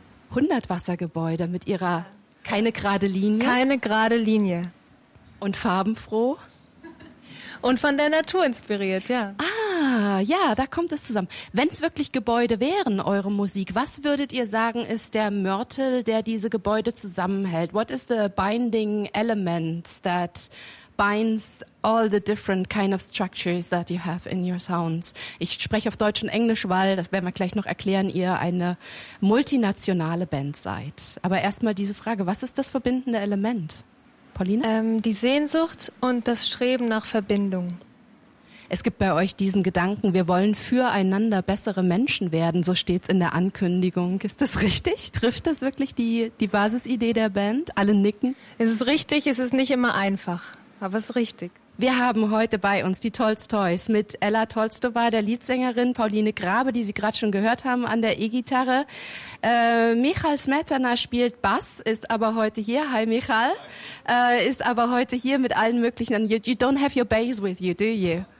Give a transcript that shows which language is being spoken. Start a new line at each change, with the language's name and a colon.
German: 100 Wassergebäude mit ihrer keine gerade Linie? Keine gerade Linie. Und farbenfroh? Und von der Natur inspiriert, ja. Ja, da kommt es zusammen. Wenn es wirklich Gebäude wären, eure Musik, was würdet ihr sagen, ist der Mörtel, der diese Gebäude zusammenhält?
English: What is the binding element that binds all the different kind of structures that you have in your sounds?
German: Ich spreche auf Deutsch und Englisch, weil, das werden wir gleich noch erklären, ihr eine multinationale Band seid. Aber erstmal diese Frage, was ist das verbindende Element? Pauline? Die Sehnsucht und das Streben nach Verbindung. Es gibt bei euch diesen Gedanken, wir wollen füreinander bessere Menschen werden, so steht's in der Ankündigung. Ist das richtig? Trifft das wirklich die Basisidee der Band? Alle nicken? Es ist richtig, es ist nicht immer einfach, aber es ist richtig. Wir haben heute bei uns die Tolstois mit Ella Tolstova, der Leadsängerin, Pauline Grabe, die Sie gerade schon gehört haben an der E-Gitarre. Michal Smetana spielt Bass, ist aber heute hier. Hi Michal. Ist aber heute hier mit allen möglichen.
English: You don't have your bass with you, do you?